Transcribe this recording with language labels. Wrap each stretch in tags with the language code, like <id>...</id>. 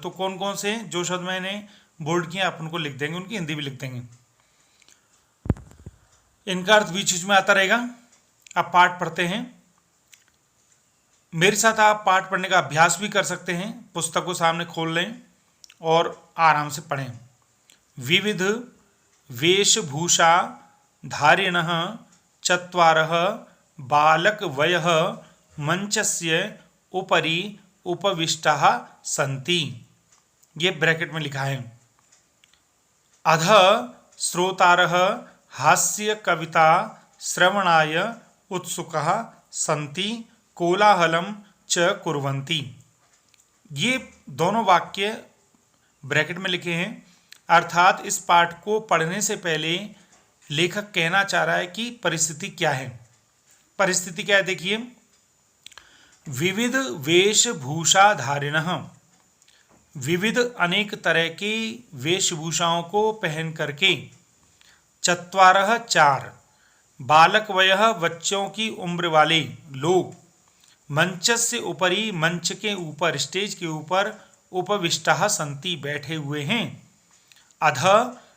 <hi>तो कौन कौन से हैं? जो शब्द मैंने बोल्ड किए आप उनको लिख देंगे, उनकी हिंदी भी लिख देंगे। इनका अर्थ बीच बीच में आता रहेगा। अब पाठ पढ़ते हैं। मेरे साथ आप पाठ पढ़ने का अभ्यास भी कर सकते हैं। पुस्तक को सामने खोल लें और आराम से पढ़ें।</hi> <sa>विविध वेशभूषा धारिणः चत्वारः बालकवयः मंचस्य उपरि उपविष्टाः सन्ति।</sa> <hi>ये ब्रैकेट में लिखा है।</hi> <sa>अधः श्रोतारः हास्य कविता श्रवणाय उत्सुकाः सन्ति कोलाहलम च कुर्वन्ति।</sa> <hi>ये दोनों वाक्य ब्रैकेट में लिखे हैं। अर्थात इस पाठ को पढ़ने से पहले लेखक कहना चाह रहा है कि परिस्थिति क्या है। परिस्थिति क्या है? देखिए, विविध वेशभूषा धारिणः, विविध अनेक तरह की वेशभूषाओं को पहन करके, चत्वारः, 4, बालक वयः, बच्चों की उम्र वाले लोग, मंचस्य उपरि, मंच के ऊपर, स्टेज के ऊपर, उपविष्टाः सन्ति, बैठे हुए हैं। अधः,</hi>